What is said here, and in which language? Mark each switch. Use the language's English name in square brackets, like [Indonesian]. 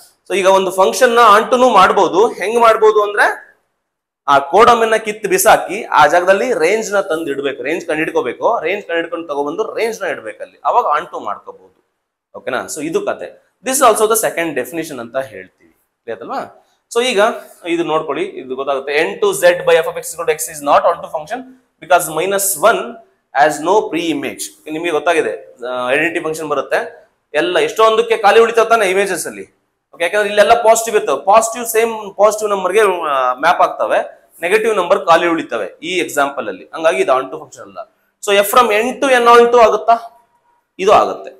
[Kannada] So ಈಗ ಒಂದು function ನ ಆನ್ ಟುನು ಮಾಡ್ಬೋದು. ಹೆಂಗ್ ಮಾಡ್ಬೋದು ಅಂದ್ರೆ ಆ ಕೋಡಮೈನ್ ನ ಕಿತ್ತು ಬಿಸಾಕಿ ಆ ಜಾಗದಲ್ಲಿ ರೇಂಜ್ ನ ತಂದು ಇಡ್ಬೇಕು. ರೇಂಜ್ ಕಂಡಿಡ್ಕೋಬೇಕು. ರೇಂಜ್ ಕಂಡಿಡ್ಕೊಂಡು ತಗೊಬಂದು ರೇಂಜ್ ನ ಇಡ್ಬೇಕಲ್ಲಿ. ಅವಾಗ ಆನ್ ಟು ಮಾಡ್ಕೋಬಹುದು. ಓಕೆನಾ? ಸೊ ಇದು ಕತೆ. [English] this also the second definition [Kannada] ಅಂತ ಹೇಳ್ತೀವಿ. ಅಲ್ವಾ? ಸೊ ಈಗ ಇದು ನೋಡ್ಕೊಳ್ಳಿ, ಇದು ಗೊತ್ತಾಗುತ್ತೆ. [English] n to z by f of x equal to x is not on to function because -1 has no pre image. [Kannada] ನಿಮಗೆ ಗೊತ್ತಾಗಿದೆ, ಐಡೆಂಟಿಟಿ ಫಂಕ್ಷನ್ ಬರುತ್ತೆ. ಎಲ್ಲ ಎಷ್ಟೊಂದಕ್ಕೆ ಖಾಲಿ ಉಳಿತಾವ ತಾನೆ ಇಮೇಜಸ್ ಅಲ್ಲಿ. ಓಕೆ, ಯಾಕಂದ್ರೆ ಇಲ್ಲೆಲ್ಲ ಪಾಸಿಟಿವ್ ಇರ್ತವೆ. ಪಾಸಿಟಿವ್ ಸೇಮ್ ಪಾಸಿಟಿವ್ ನಂಬರ್ಗೆ ಮ್ಯಾಪ್ ಆಗ್ತವೆ, ನೆಗೆಟಿವ್ ನಂಬರ್ ಖಾಲಿ ಉಳಿತವೆ ಈ ಎಕ್ಸಾಂಪಲ್ ಅಲ್ಲಿ. ಹಂಗಾಗಿ ಇದು ಆನ್ ಟು ಫಂಕ್ಷನ್ ಅಲ್ಲ. [English] so F from n to n [Kannada] on to ಆಗುತ್ತಾ? ಇದು ಆಗುತ್ತೆ.